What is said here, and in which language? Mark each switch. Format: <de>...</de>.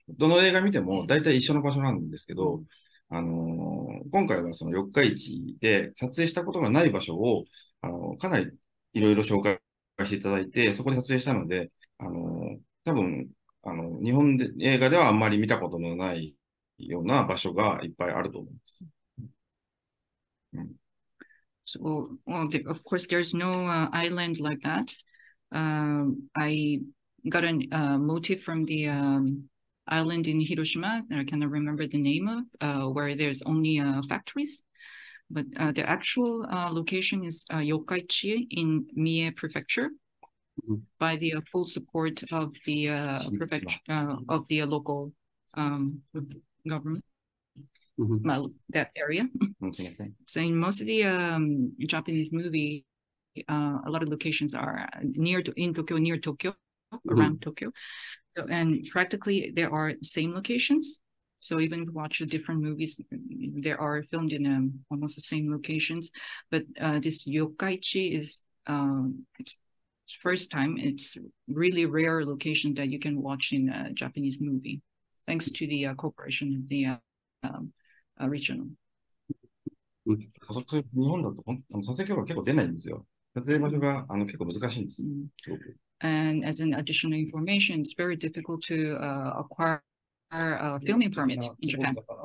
<ja>どの映画見ても大体一緒の場所なんですけど、今回はその四日市で撮影したことがない場所を、かなりいろいろ紹介していただいて、そこで撮影したので、多分、日本で映画ではあんまり見たことのないような場所がいっぱいあると思います。</ja> <en>So, of course, there's no island like that. I got a motive from the island in Hiroshima that I cannot remember the name of, where there's only factories. But the actual location is Yokkaichi in Mie Prefecture, by the full support of the of the local government. Well, that area. So in most of the Japanese movie, a lot of locations are in Tokyo, near Tokyo, around Tokyo, and practically there are same locations. So even if you watch the different movies, they are filmed in almost the same locations. But this Yokkaichi is it's first time. It's really rare location that you can watch in a Japanese movie, thanks to the cooperation of the regional.</en> <ja>日本だと撮影許可結構出ないんですよ。撮影場所が結構難しいんです。すごく。</ja> <en>And as an additional information, it's very difficult to acquire a filming permit in Japan.</en>